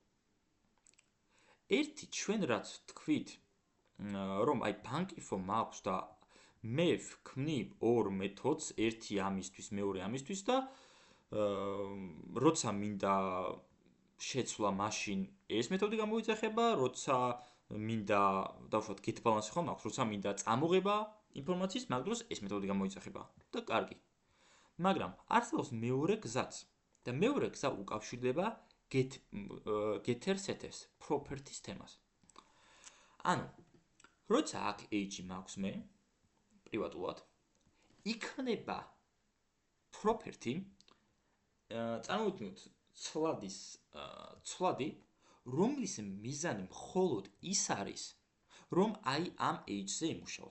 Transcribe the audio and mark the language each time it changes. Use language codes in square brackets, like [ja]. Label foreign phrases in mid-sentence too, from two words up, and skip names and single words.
[ka] ერთი ჩვენ რაც თქვით, რომ აი bank.info მაქვს და მე ვქმნი ორ მეთოდს, ერთი ამისთვის, მეორე ამისთვის და როცა მინდა შეცვლა მაშინ ეს მეთოდი გამოიძახება, როცა მინდა დავუშვათ [en] get balance [ka] ხომ აქვს, როცა მინდა წამოღება ინფორმაციის, მაგ დროს ეს მეთოდი გამოიძახება და კარგი. მაგრამ არსებობს მეორე გზაც და მეორე გზა უკავშირდება [en] getter setters properties [ka] თემას. ანუ როცა აქ age მაქვს მე პრივატულად იქნება property წარმოვიდგინოთ ცვლადი რომლის მიზანი მხოლოდ ის არის რომ აი ამ age-ზე იმუშაოს.